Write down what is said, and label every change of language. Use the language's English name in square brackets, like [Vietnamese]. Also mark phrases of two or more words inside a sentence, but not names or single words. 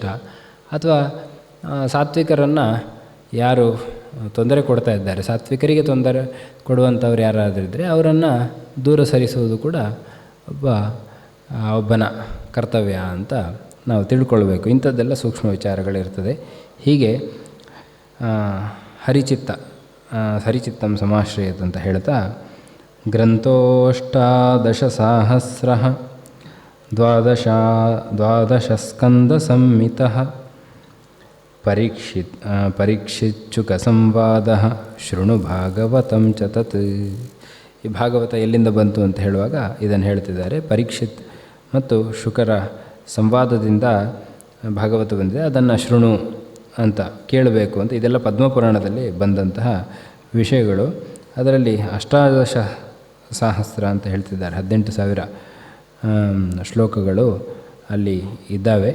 [Kannada] ಅಥವಾ ಸಾತ್ವಿಕರನ್ನು ಯಾರು ತೊಂದರೆ ಕೊಡ್ತಾ ಇದ್ದಾರೆ, ಸಾತ್ವಿಕರಿಗೆ ತೊಂದರೆ ಕೊಡುವಂಥವ್ರು ಯಾರಾದರಿದ್ದರೆ ಅವರನ್ನು ದೂರ ಸರಿಸುವುದು ಕೂಡ ಒಬ್ಬನ ಕರ್ತವ್ಯ ಅಂತ ನಾವು ತಿಳ್ಕೊಳ್ಬೇಕು. ಇಂಥದ್ದೆಲ್ಲ ಸೂಕ್ಷ್ಮ ವಿಚಾರಗಳಿರ್ತದೆ. ಹೀಗೆ [Sanskrit] ಹರಿಚಿತ್ತಂ ಸಮಾಶ್ರಯತ್ [Kannada] ಅಂತ ಹೇಳ್ತಾ, [Sanskrit] ಗ್ರಂಥೋಷ್ಟಾದಶಸಾಹಸ್ರ 12 ಸ್ಕಂದ ಸಂಹಿತ ಪರೀಕ್ಷಿಚ್ಚುಕ ಸಂವಾದ ಶೃಣು ಭಾಗವತಂ ಚ ತತ್. [Kannada] ಈ ಭಾಗವತ ಎಲ್ಲಿಂದ ಬಂತು ಅಂತ ಹೇಳುವಾಗ ಇದನ್ನು ಹೇಳ್ತಿದ್ದಾರೆ. ಪರೀಕ್ಷಿತ್ ಮತ್ತು ಶುಕರ ಸಂವಾದದಿಂದ ಭಾಗವತ ಬಂದಿದೆ, ಅದನ್ನು ಶೃಣು ಅಂತ ಕೇಳಬೇಕು ಅಂತ. ಇದೆಲ್ಲ ಪದ್ಮಪುರಾಣದಲ್ಲಿ ಬಂದಂತಹ ವಿಷಯಗಳು. ಅದರಲ್ಲಿ 18 ಸಹಸ್ರ ಅಂತ ಹೇಳ್ತಿದ್ದಾರೆ, 18,000 ಶ್ಲೋಕಗಳು ಅಲ್ಲಿ ಇದ್ದಾವೆ.